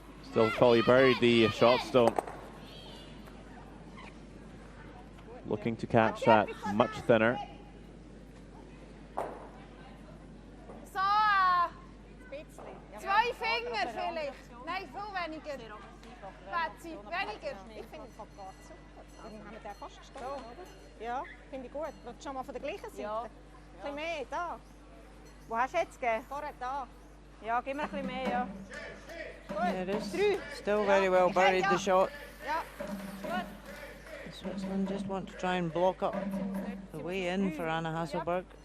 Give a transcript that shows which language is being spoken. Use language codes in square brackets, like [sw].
[en] Still fully buried the shot stone. Looking to catch that much thinner. [de] So, zwei Finger vielleicht. Nein, viel weniger. Betsy, weniger. Ich finde es gerade super. Dann haben wir den fast gestochen, oder? Ja, finde ich gut. Willst du schon mal von der gleichen Seite? Ja. Ein bisschen mehr, da. Wo hast du jetzt gegeben? Vorher da. Ja, gib mir ein bisschen mehr, ja. [en] Yeah, it is still very well buried, the shot. [de] Ja, gut. [en] Switzerland just want to try and block up the way in for Anna Hasselberg.